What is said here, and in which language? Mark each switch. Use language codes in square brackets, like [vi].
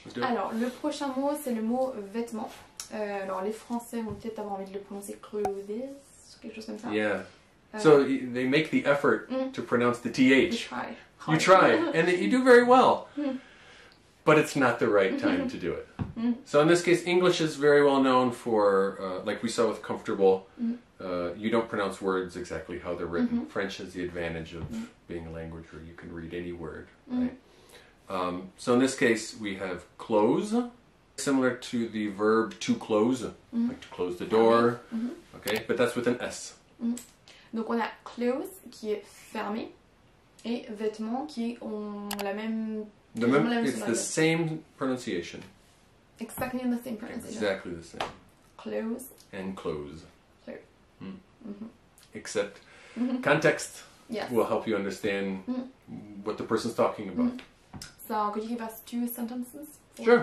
[fr] Alors, le prochain mot, c'est le mot vêtements. Alors, les Français vont peut-être avoir envie de le prononcer clothes, quelque chose comme ça. [en] Yeah. So they make the effort to pronounce the TH. You try, and you do very well. But it's not the right time to do it. So in this case, English is very well known for, like we saw with comfortable, you don't pronounce words exactly how they're written. French has the advantage of being a language where you can read any word, right? So in this case, we have close, similar to the verb to close, like to close the door, okay? But that's with an S. [fr] Donc on a close qui est fermé et vêtements qui ont la même... [en] It's the same pronunciation. Exactly the same pronunciation. Exactly the same. Close. And close. Close. Except context will help you understand what the person's talking about. So could you give us 2 sentences for